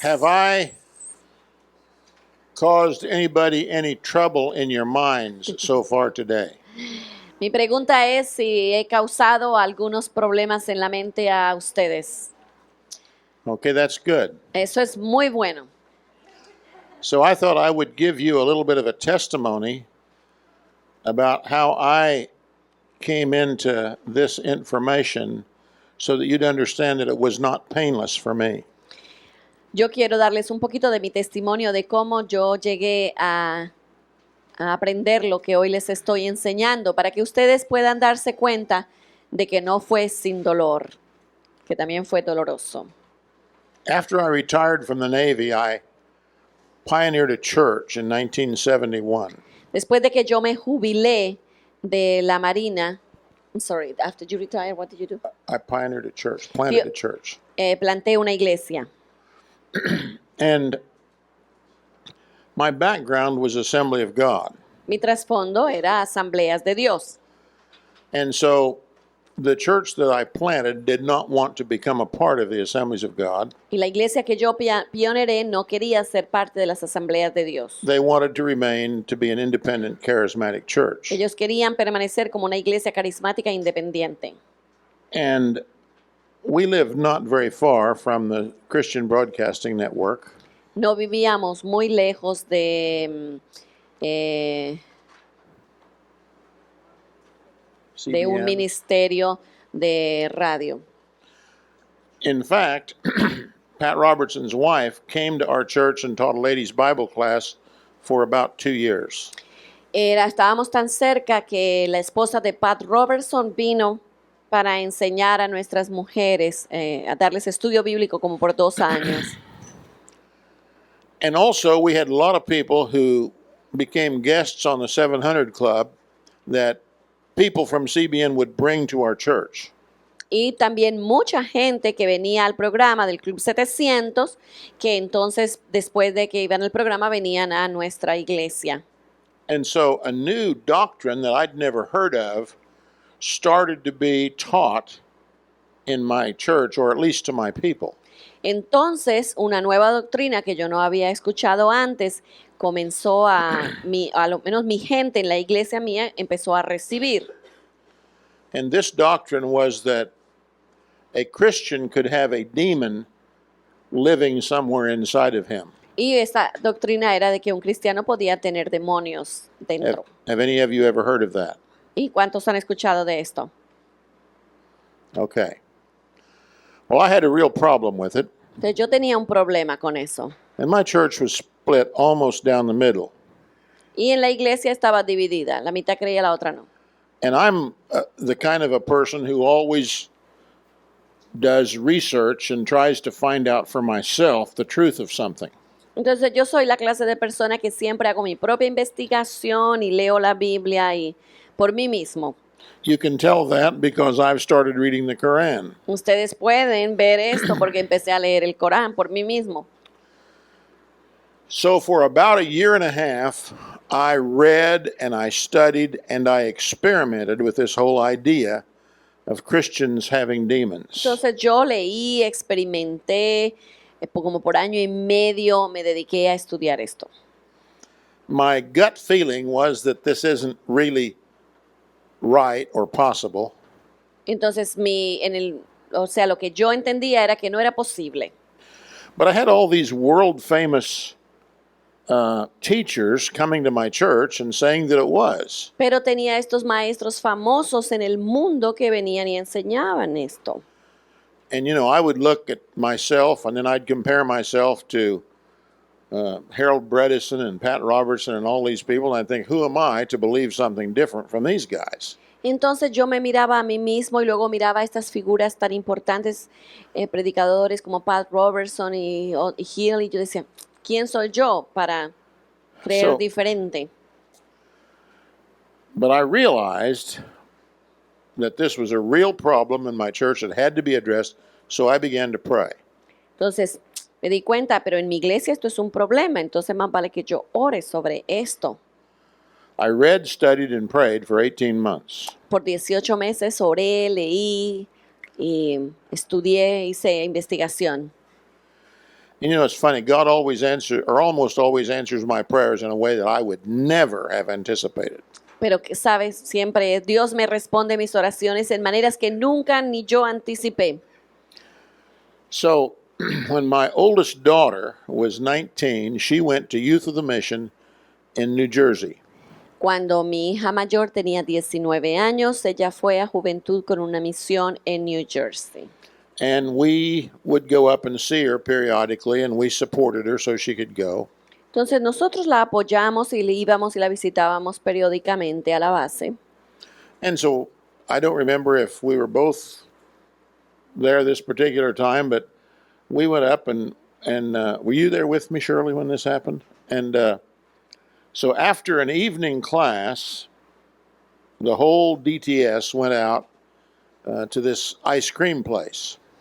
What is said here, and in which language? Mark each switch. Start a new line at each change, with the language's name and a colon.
English: Have I caused anybody any trouble in your minds so far today?
Spanish: Mi pregunta es si he causado algunos problemas en la mente a ustedes.
English: Okay, that's good.
Spanish: Eso es muy bueno.
English: So I thought I would give you a little bit of a testimony about how I came into this information so that you'd understand that it was not painless for me.
Spanish: Yo quiero darles un poquito de mi testimonio de cómo yo llegué a aprender lo que hoy les estoy enseñando para que ustedes puedan darse cuenta de que no fue sin dolor, que también fue doloroso.
English: After I retired from the Navy, I pioneered a church in 1971.
Spanish: Después de que yo me jubilé de la Marina,
English: I'm sorry, after you retired, what did you do? I pioneered a church, planted a church.
Spanish: Planté una iglesia.
English: And my background was Assembly of God.
Spanish: Mi trasfondo era Asambleas de Dios.
English: And so the church that I planted did not want to become a part of the Assemblies of God.
Spanish: Y la iglesia que yo pioneré no quería ser parte de las Asambleas de Dios.
English: They wanted to remain to be an independent, charismatic church.
Spanish: Ellos querían permanecer como una iglesia carismática e independiente.
English: And we lived not very far from the Christian Broadcasting Network.
Spanish: No vivíamos muy lejos de un
English: CBN.
Spanish: ministerio de radio.
English: In fact, Pat Robertson's wife came to our church and taught a ladies' Bible class for about 2 years.
Spanish: Estábamos tan cerca que la esposa de Pat Robertson vino para enseñar a nuestras mujeres, a darles estudio bíblico como por 2 años.
English: And also, we had a lot of people who became guests on the 700 Club that people from CBN would bring to our church.
Spanish: Y también mucha gente que venía al programa del Club 700, que entonces después de que iban al programa venían a nuestra iglesia.
English: And so a new doctrine that I'd never heard of started to be taught in my church, or at least to my people.
Spanish: Entonces, una nueva doctrina que yo no había escuchado antes comenzó a lo menos mi gente en la iglesia mía empezó a recibir.
English: And this doctrine was that a Christian could have a demon living somewhere inside of him.
Spanish: Y esta doctrina era de que un cristiano podía tener demonios dentro.
English: Have any of you ever heard of that?
Spanish: ¿Y cuántos han escuchado de esto?
English: Okay. Well, I had a real problem with it.
Spanish: Entonces yo tenía un problema con eso.
English: And my church was split almost down the middle.
Spanish: Y en la iglesia estaba dividida, la mitad creía, la otra no.
English: And I'm the kind of a person who always does research and tries to find out for myself the truth of something.
Spanish: Entonces yo soy la clase de persona que siempre hago mi propia investigación y leo la Biblia y por mí mismo.
English: You can tell that because I've started reading the Quran.
Spanish: Ustedes pueden ver esto porque empecé a leer el Corán por mí mismo.
English: So for about a year and a half, I read and I studied and I experimented with this whole idea of Christians having demons.
Spanish: Entonces yo leí, experimenté, como por año y medio me dediqué a estudiar esto.
English: My gut feeling was that this isn't really right or possible.
Spanish: Entonces lo que yo entendía era que no era posible.
English: But I had all these world famous teachers coming to my church and saying that it was.
Spanish: Pero tenía estos maestros famosos en el mundo que venían y enseñaban esto.
English: And you know, I would look at myself and then I'd compare myself to Harold Bredesen and Pat Robertson and all these people, and I think, who am I to believe something different from these guys?
Spanish: Entonces yo me miraba a mí mismo y luego miraba a estas figuras tan importantes, predicadores como Pat Robertson y Hill, y yo decía, ¿quién soy yo para creer diferente?
English: But I realized that this was a real problem in my church that had to be addressed, so I began to pray.
Spanish: Entonces me di cuenta, pero en mi iglesia esto es un problema, entonces más vale que yo ore sobre esto.
English: I read, studied, and prayed for 18 months.
Spanish: Por 18 meses oré, leí, y estudié, hice investigación.
English: And you know, it's funny. God always answers, or almost always answers my prayers in a way that I would never have anticipated.
Spanish: Pero que sabes, siempre Dios me responde mis oraciones en maneras que nunca ni yo anticipé.
English: So, when my oldest daughter was 19, she went to Youth of the Mission in New Jersey.
Spanish: Cuando mi hija mayor tenía 19 años, ella fue a Juventud con una misión en New Jersey.
English: And we would go up and see her periodically, and we supported her so she could go.
Spanish: Entonces nosotros la apoyamos y le íbamos y la visitábamos periódicamente a la base.
English: And so I don't remember if we were both there this particular time, but we went up and were you there with me, Shirley, when this happened? And so after an evening class, the whole DTS went out to this ice cream place.